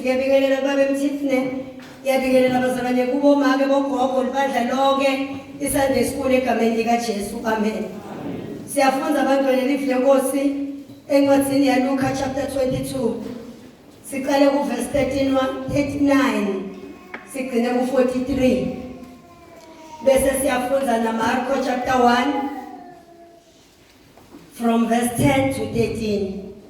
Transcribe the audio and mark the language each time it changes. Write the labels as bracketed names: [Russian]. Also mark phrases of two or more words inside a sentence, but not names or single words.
[Swati] Ngiyabingelela babe Mthithine. Ngiyabingelela bazalwane kubo make bogogo libandla lonke iSunday School egameni likaJesu. Amen. Siyafunza abantwana live lenkosi encwadini yaLuka chapter 22. Siqale ku verse 39 sigcine ku 43. Bese siyafunza na Marko [English] chapter 1 from verse 10 to 13.